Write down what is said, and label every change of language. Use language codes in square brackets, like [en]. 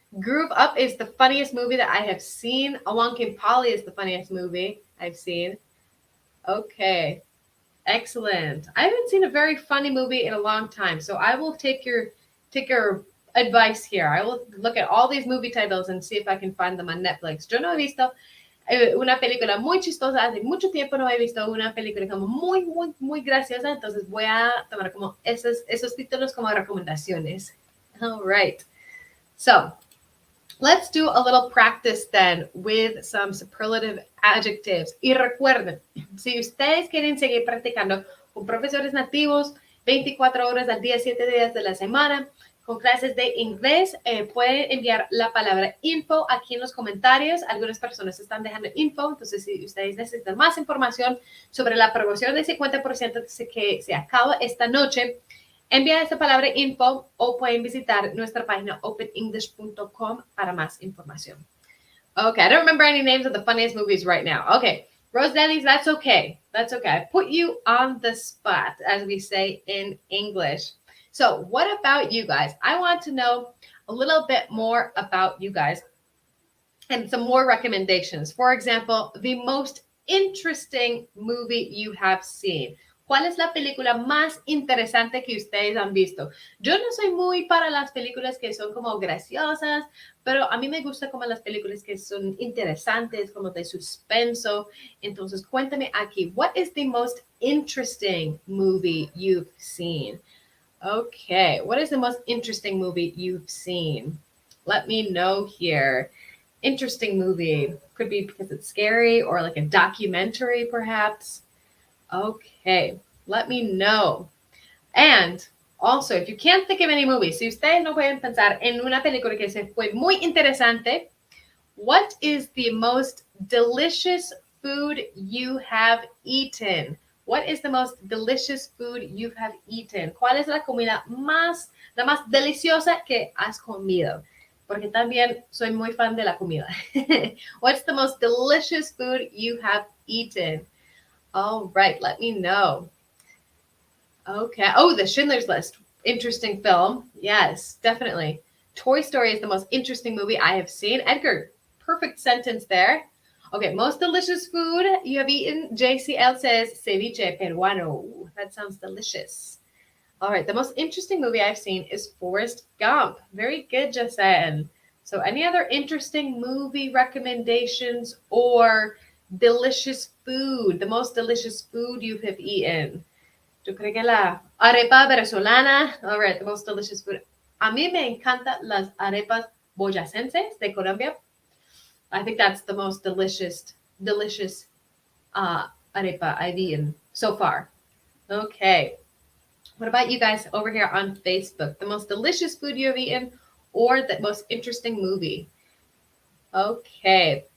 [en] Groove Up is the funniest movie that I have seen. Along Came Polly is the funniest movie I've seen. Okay. Excellent. I haven't seen a very funny movie in a long time, so I will take your advice here. I will look at all these movie titles and see if I can find them on Netflix. [es] Yo no he visto una película muy chistosa. Hace mucho tiempo no he visto una película como muy graciosa, entonces voy a tomar como esos títulos como recomendaciones. [en] All right. So, let's do a little practice then with some superlative adjectives. [es] Y recuerden, si ustedes quieren seguir practicando con profesores nativos 24 horas al día, 7 días de la semana, con clases de inglés, pueden enviar la palabra info aquí en los comentarios. Algunas personas están dejando info, entonces si ustedes necesitan más información sobre la promoción del 50% que se acaba esta noche, envía esta palabra info o pueden visitar nuestra página openenglish.com para más información. [en] Okay, I don't remember any names of the funniest movies right now. Okay, Rose Denny's, that's okay. That's okay. I put you on the spot, as we say in English. So what about you guys? I want to know a little bit more about you guys and some more recommendations. For example, the most interesting movie you have seen. [es] ¿Cuál es la película más interesante que ustedes han visto? Yo no soy muy para las películas que son como graciosas, pero a mí me gusta como las películas que son interesantes, como de suspenso. Entonces, cuéntame aquí, [en] what is the most interesting movie you've seen? Okay, what is the most interesting movie you've seen? Let me know here. Interesting movie. Could be because it's scary or like a documentary, perhaps. Okay, let me know. And also, if you can't think of any movies, [es] si ustedes no pueden pensar en una película que se fue muy interesante, [en] what is the most delicious food you have eaten? What is the most delicious food you have eaten? [es] ¿Cuál es la comida la más deliciosa que has comido? Porque también soy muy fan de la comida. [en] What's the most delicious food you have eaten? All right, let me know. Okay. Oh, the Schindler's List. Interesting film. Yes, definitely. Toy Story is the most interesting movie I have seen. Edgar, perfect sentence there. Okay, most delicious food you have eaten. JCL says ceviche peruano. That sounds delicious. All right, the most interesting movie I've seen is Forrest Gump. Very good, Jasen. So any other interesting movie recommendations or delicious food, the most delicious food you have eaten? [es] Yo creo que la arepa venezolana. [en] All right, the most delicious food. [es] A mí me encantan las arepas boyacenses de Colombia. [en] I think that's the most delicious arepa I've eaten so far. Okay. What about you guys over here on Facebook? The most delicious food you have eaten or the most interesting movie? Okay.